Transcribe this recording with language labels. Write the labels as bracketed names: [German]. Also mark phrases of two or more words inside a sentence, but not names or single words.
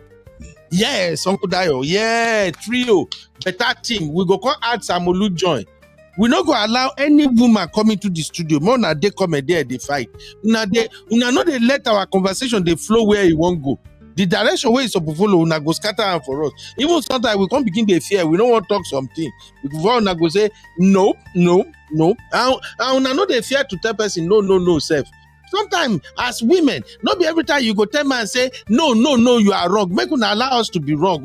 [Nigerian Pidgin] Yes, Uncle Dayo. Yeah, trio. Better team. We go add Samolu join. We not go allow any woman coming to the studio. More na they come and there they fight. Una know they let our conversation they flow where you won't go. The direction where it's supposed to follow, una go scatter am for us. Even sometimes we come begin the fear, we don't want to talk something. Before una go say, no. And una know the fear to tell person, no, self. Sometimes as women, not be every time you go tell man say, no, you are wrong. Make una allow us to be wrong.